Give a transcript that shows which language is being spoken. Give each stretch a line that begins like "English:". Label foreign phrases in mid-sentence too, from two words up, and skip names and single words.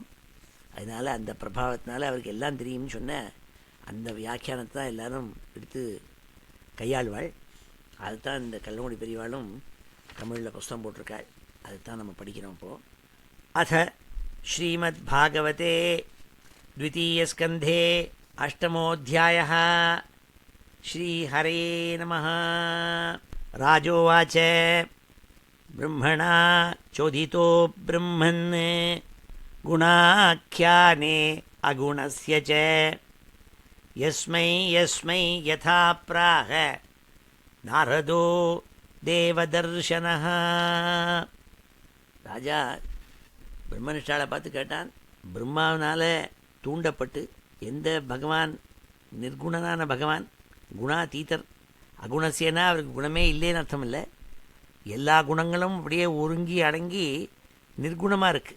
Tamil: அதனால் அந்த பிரபாவத்தினால அவருக்கு எல்லாம் தெரியும்னு சொன்ன அந்த வியாக்கியானத்தை தான் எல்லாரும் எடுத்து கையாள்வாள். அதுதான் இந்த கள்ளங்குடி பெரியவாளும் தமிழில் புஸ்தகம் போட்டிருக்காள். அதுதான் நம்ம படிக்கிறோம் இப்போது. அத
Sanskrit: श्रीमद् भागवते द्वितीय स्कन्धे 8मोऽध्यायः. श्रीहरे नमः. राजोवाच ब्रह्मणा चोदितो ब्रह्मन् गुणाख्याने अगुणस्य च यस्मै यस्मै यथा प्राह नारदो देवदर्शनः.
Tamil: ராஜா பிரம்மனிஷ்டாளை பார்த்து கேட்டான், பிரம்மாவனால் தூண்டப்பட்டு எந்த பகவான் நிர்குணனான பகவான், குணாதீதர், அகுணசியனா அவருக்கு குணமே இல்லைன்னு அர்த்தம் இல்லை, எல்லா குணங்களும் அப்படியே ஒருங்கி அடங்கி நிர்குணமாக இருக்குது.